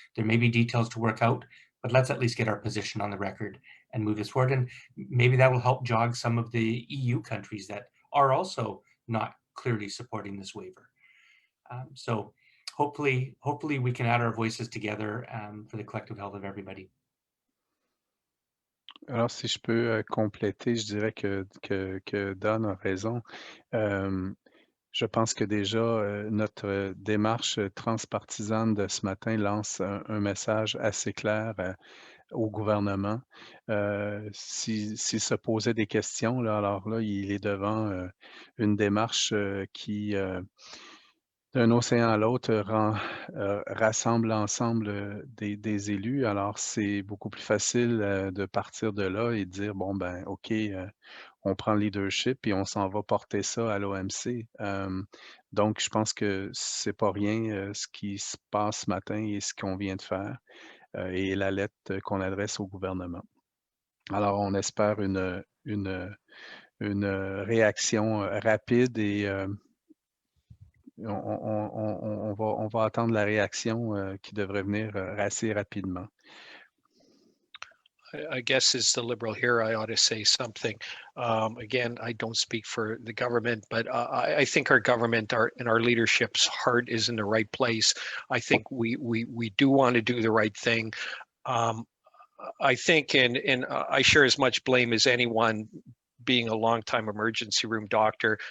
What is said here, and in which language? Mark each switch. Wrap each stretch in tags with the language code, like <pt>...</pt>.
<en>There may be details to work out, but let's at least get our position on the record and move this forward. And maybe that will help jog some of the EU countries that are also not clearly supporting this waiver. So hopefully we can add our voices together for the collective health of everybody.</en> <fr>Alors, si je peux compléter, je dirais que Don a raison. Je pense que déjà, notre démarche transpartisane de ce matin lance un message assez clair au gouvernement. S'il se posait des questions, là, alors là, il est devant une démarche qui, d'un océan à l'autre, rassemble l'ensemble des élus. Alors, c'est beaucoup plus facile de partir de là et de dire, bon, ben, OK, on prend le leadership et on s'en va porter ça à l'OMC. Donc, je pense que c'est pas rien ce qui se passe ce matin et ce qu'on vient de faire et la lettre qu'on adresse au gouvernement. Alors, on espère une réaction rapide et on va attendre la réaction qui devrait venir assez rapidement.</fr> <en>I guess as the Liberal here, I ought to say something. Again, I don't speak for the government, but I think our government and our leadership's heart is in the right place. I think we do want to do the right thing. I think, and I share as much blame as anyone, being a longtime emergency room doctor.</en>